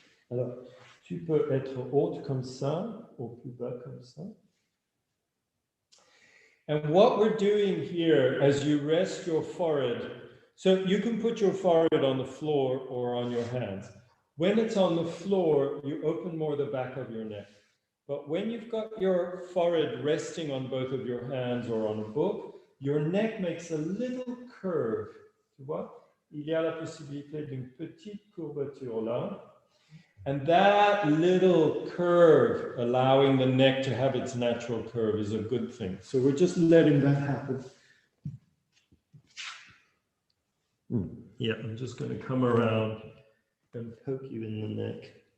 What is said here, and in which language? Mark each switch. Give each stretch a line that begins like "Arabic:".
French: Alors, tu peux être haute comme ça, ou plus bas comme ça.
English: And what we're doing here, as you rest your forehead, so you can put your forehead on the floor or on your hands. When it's on the floor, you open more the back of your neck. But when you've got your forehead resting on both of your hands or on a book, your neck makes a little curve.
French: Tu vois? Il y a la possibilité d'une petite courbature là.
English: And that little curve, allowing the neck to have its natural curve, is a good thing. So we're just letting that happen. Yeah, I'm just going to come around and poke you in the neck.